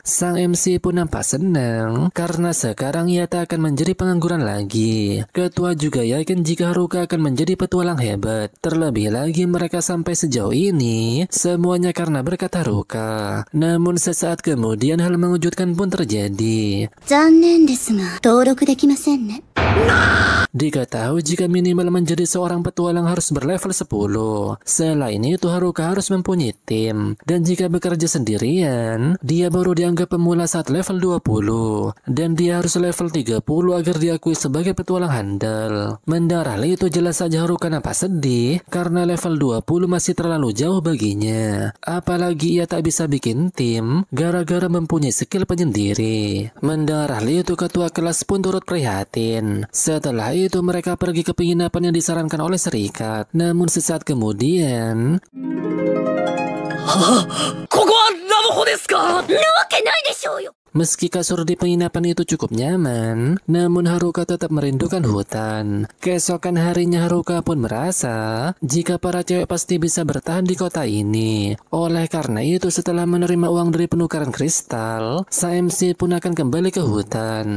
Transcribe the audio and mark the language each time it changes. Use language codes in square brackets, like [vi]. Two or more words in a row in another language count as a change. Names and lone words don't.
[id] Sang MC pun nampak senang karena sekarang ia tak akan menjadi pengangguran lagi. Ketua juga yakin jika Haruka akan menjadi petualang hebat. Terlebih lagi mereka sampai sejauh ini semuanya karena berkat Haruka. Namun sesaat kemudian hal mengejutkan pun terjadi. [ja] 残念ですが、登録できませんね。 [id] Diketahui jika minimal menjadi seorang petualang harus berlevel 10. Selain itu Haruka harus mempunyai tim. Dan jika bekerja sendirian, dia baru dianggap pemula saat level 20. Dan dia harus level 30 agar diakui sebagai petualang handal. Mendengar hal itu jelas saja Haruka nampak sedih karena level 20 masih terlalu jauh baginya. Apalagi ia tak bisa bikin tim gara-gara mempunyai skill penyendiri. Mendengar hal itu ketua kelas pun turut prihatin. Setelah itu mereka pergi ke penginapan yang disarankan oleh serikat. Namun sesaat kemudian, [ja] ここはラブホですか？なわけないでしょうよ。 [id] Meski kasur di penginapan itu cukup nyaman, namun Haruka tetap merindukan hutan. Keesokan harinya Haruka pun merasa jika para cewek pasti bisa bertahan di kota ini. Oleh karena itu setelah menerima uang dari penukaran kristal, MC pun akan kembali ke hutan.